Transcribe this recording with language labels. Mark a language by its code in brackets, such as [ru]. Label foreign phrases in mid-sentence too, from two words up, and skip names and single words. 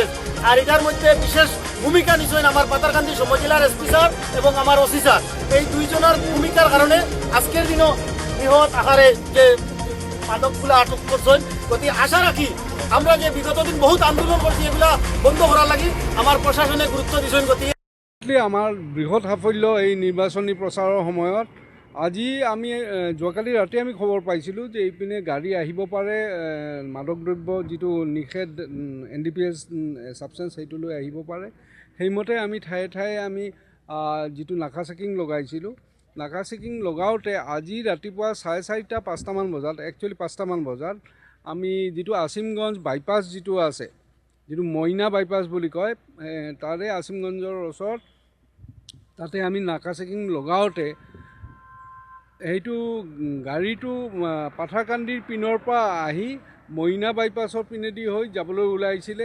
[bn] আর এটার মধ্যে বিশেষ ভূমিকা নিশ্চয় আমার পাথারকান্দি সমজেলার এসপি স্যার এবং আমার ওসি স্যার, এই দুইজনের ভূমিকার কারণে আজকের দিনও বৃহৎ আকারে যে মাদকগুলো আটক করছেন। গতি আশা রাখি আমরা যে বিগত দিন বহুত আন্দোলন করছি এগুলা বন্ধ করার লাগি আমার প্রশাসনে গুরুত্ব দিচ্ছেন। [as] গতি আমাৰ বৃহৎ সাফল্য এই নিৰ্বাচনী প্ৰচাৰৰ সময়ত। আজি আমি যোৱাকালি ৰাতি আমি খবৰ পাইছিলোঁ যে এইপিনে গাড়ী আহিব পাৰে, মাদক দ্ৰব্য যিটো নিষেধ NDPS ছাবষ্টেঞ্চ সেইটো লৈ আহিব পাৰে। সেইমতে আমি ঠায়ে ঠায়ে আমি যিটো নাকা চেকিং লগাইছিলোঁ, নাকা চেকিং লগাওঁতে আজি ৰাতিপুৱা 4:30-5টামান বজাত, একচুৱেলি 5টামান বজাত আমি যিটো আছিমগঞ্জ বাইপাছ যিটো আছে, যিটো মইনা বাইপাছ বুলি কয়, তাৰে আছিমগঞ্জৰ ওচৰত তাতে আমি নাকা চেকিং লগাওঁতে সেইটো গাড়ীটো পাথাৰকান্দিৰ পিনৰ পৰা আহি মইনা বাইপাছৰ পিনেদি হৈ যাবলৈ ওলাইছিলে।